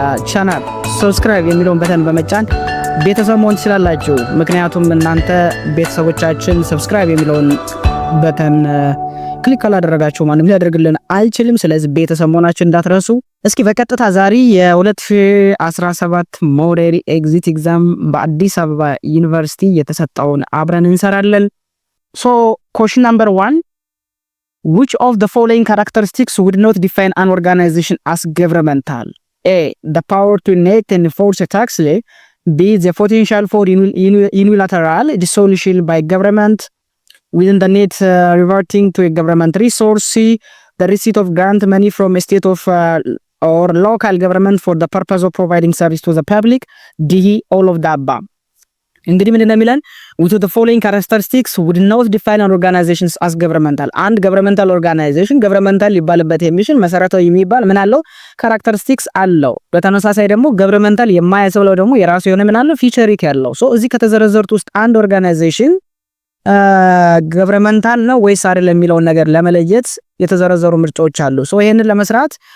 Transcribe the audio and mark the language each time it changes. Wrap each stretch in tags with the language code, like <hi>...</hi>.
<am>ቻናል ሰብስክራይብ የሚለውን በተን በመጫን ቤተሰብ መሆን ትችላላችሁ። ምክንያቱም እናንተ ቤተሰቦቻችን ሰብስክራይብ የሚለውን በተን ክሊክ ካላደረጋችሁ ማንም ሊያደርግልን አይችልም። ስለዚህ ቤተሰብ መሆናችን እንዳትረሱ። እስኪ በቀጥታ ዛሬ የ2017 ሞዴል ኤግዚት ኤግዛም በአዲስ አበባ ዩኒቨርሲቲ የተሰጠውን አብረን እንሰራለን። ሶ ኩዌስችን ነምበር 1</am> <en>which of the following characteristics would not define an organization as governmental? A, the power to enact and enforce a tax law. B, the potential for unilateral dissolution by government within the net reverting to a government resource. C, the receipt of grant money from a state of or local government for the purpose of providing service to the public. D, all of the above.</en> <am>እንግዲህ ምን እንደሚለን</am> <en>which of the following characteristics would not define an organization as governmental?</en> <am>አንድ governmental organization governmental ሊባልበት የሚችል መሰረታዊ የሚባል ምን አለው characteristics አለው። በተመሳሳይ ደግሞ governmental የማያስብለው ደግሞ የራሱ የሆነ ምን አለው feature ያለው። ሶ እዚህ ከተዘረዘሩት ውስጥ አንድ organization governmental ነው ወይስ አይደለም የሚለውን ነገር ለመለየት የተዘረዘሩ ምርጫዎች አሉ። ሶ ይሄንን ለመስራት</am>